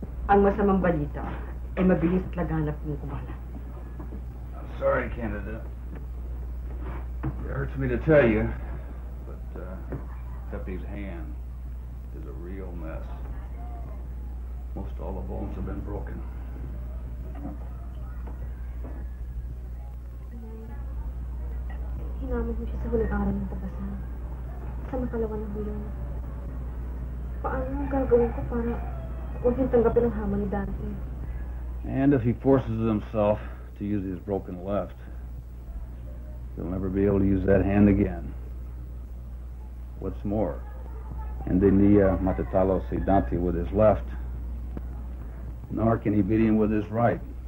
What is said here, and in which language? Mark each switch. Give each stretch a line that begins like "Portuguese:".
Filipino: Ang masamang balita ay mabilis at laganap ng kumalat.
English: I'm sorry, Candida. It hurts me to tell you, but Pepe's hand is a real mess. Most all the bones have been broken.
Filipino: Hinamon mo siya sa huling araw ng tabasan. Sa makalawa ng hulong. Paano ang gagawin ko para huwag yung tanggapin ang hamon ni Dante?
English: And if he forces himself to use his broken left, he'll never be able to use that hand again. What's more,
Filipino: hindi niya matatalo si Dante
English: with his left, nor can he beat him with his right.